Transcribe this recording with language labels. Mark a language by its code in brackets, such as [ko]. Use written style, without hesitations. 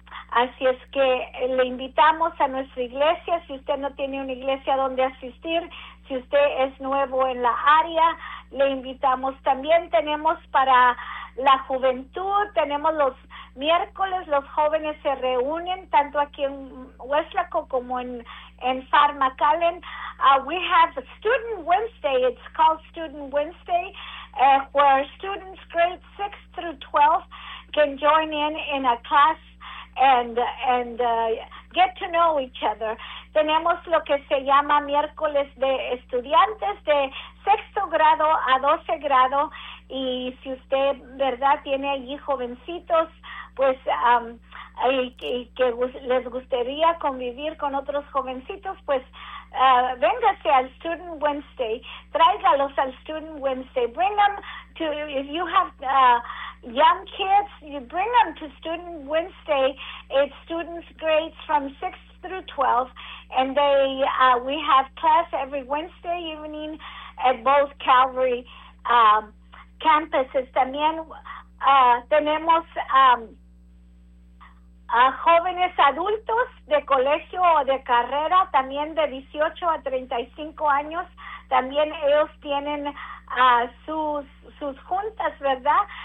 [es] Así es que le invitamos a nuestra iglesia, si usted no tiene una iglesia donde asistir, si usted es nuevo en la área, le invitamos. También tenemos para la juventud, tenemos los miércoles, los jóvenes se reúnen tanto aquí en Weslaco como en Far McAllen. [en] We have Student Wednesday, it's called Student Wednesday, where students grade 6 through 12 can join in a class and get to know each other. [es] Tenemos lo que se llama miércoles de estudiantes de sexto grado a 12 grado, y si usted, ¿verdad?, tiene allí jovencitos, pues y que les gustaría convivir con otros jovencitos, pues véngase al Student Wednesday, tráigalos al Student Wednesday, [en] bring them to, if you have young kids, you bring them to Student Wednesday. It's students grades from 6 through 12, and they we have class every Wednesday evening at both Calvary campuses. [es] También tenemos a jóvenes adultos de colegio o de carrera, también de 18 a 35 años. También ellos tienen sus juntas, ¿verdad?